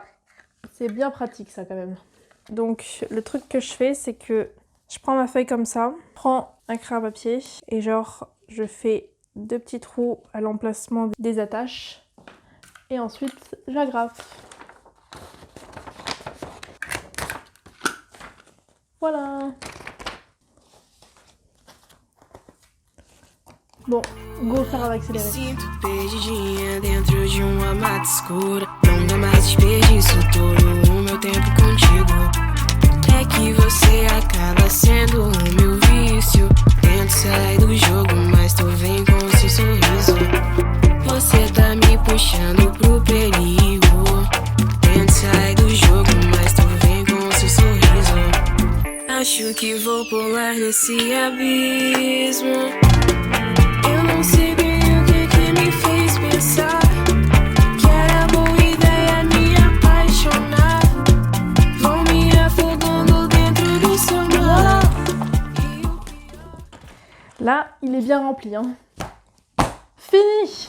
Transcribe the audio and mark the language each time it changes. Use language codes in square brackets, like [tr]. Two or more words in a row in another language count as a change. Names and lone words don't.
[fr] C'est bien pratique ça quand même. Donc, le truc que je fais, c'est que je prends ma feuille comme ça, je prends un crayon à papier et genre, je fais 2 petits trous à l'emplacement des attaches. Et ensuite, j'agrafe. Voilà. Bom, go faire avec [pt] Me [fr] accéléré. [pt] sinto perdidinha dentro de uma mata escura. Não dá mais desperdício todo o meu tempo contigo. É que você acaba sendo o meu vício. Tento sair do jogo, mas tu vem com seu sorriso. Você tá me puxando pro perigo. Tento sair do jogo, mas tu vem com seu sorriso. Acho que vou pular nesse abismo. Eu não sei bem o que me fez pensar que era boa ideia me apaixonar. Vou me afogando dentro do seu mar. [fr] Là, il est bien rempli, hein. Fini!